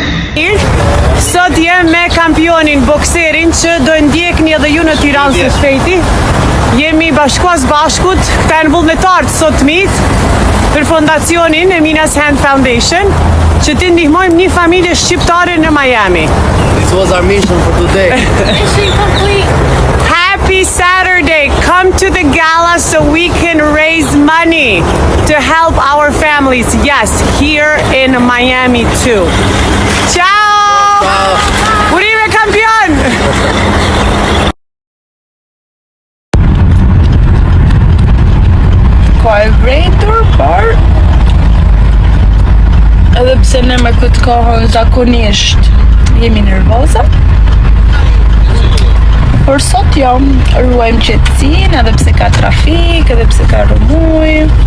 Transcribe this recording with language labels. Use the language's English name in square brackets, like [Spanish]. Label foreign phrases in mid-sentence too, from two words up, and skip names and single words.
[Albanian] Sot jem me kampionin bokserin që do ndjekni edhe ju në Tiranë së Shpejti. Jemi bashkuas bashkut, këta janë vullnetarët sot mit për fondacionin Eminas Hand Foundation, që të ndihmojmë një familje shqiptare në Miami. [English] This was our mission for today. Mission complete. Happy Saturday. Come to the gala so we can raise money to help our families. Yes, here in Miami too. Ciao! [Albanian] Uribe kampion! Ka e vrejtur, por edhe pse ne me këtë kohë zakonisht jemi nervoza, por sot jo, ruajmë qetësinë edhe pse ka trafik, edhe pse ka rrëmuj.